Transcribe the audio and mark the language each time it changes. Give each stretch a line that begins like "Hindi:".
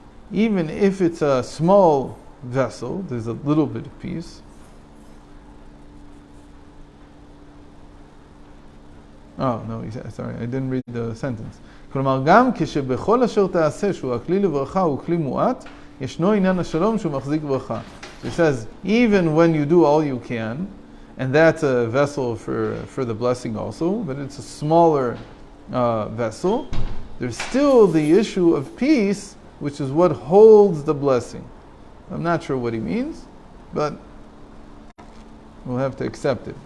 English: Even if it's a small vessel, there's a little bit of peace. Oh, no, sorry, I didn't read the sentence.
Hebrew: כלומר, גם כשבכל אשר תעשה שהוא הכלי לברכה הוא כלי מועט, ישנו עניין השלום שהוא מחזיק ברכה.
English: So it says, even when you do all you can, and that's a vessel for the blessing also, but it's a smaller vessel, there's still the issue of peace, which is what holds the blessing. I'm not sure what he means, but we'll have to accept it.